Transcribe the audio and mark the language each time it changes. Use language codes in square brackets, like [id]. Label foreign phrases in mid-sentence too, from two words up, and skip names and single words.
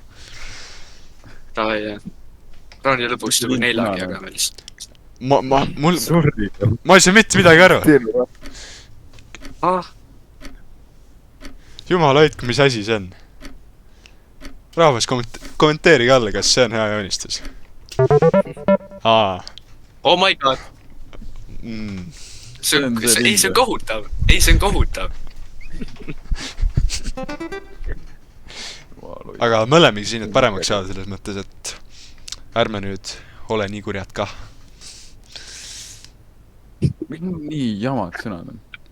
[et] Davai , jah . raundi lõpuks tuleb Lind 4-ga punane. jagame lihtsalt . mul , Sorry . ma ei saa mitte midagi aru . ah , jumal hoidku , mis asi see on ? rahvas , kommenteerige alla , kas see on hea joonistus . [en] oh my god . [et] See on see ei , see on lind. kohutav . ei , see on kohutav . aga mõlemegi siin , et paremaks saada selles mõttes , et ärme nüüd ole nii kurjad kah . miks mul nii jamad sõnad on ?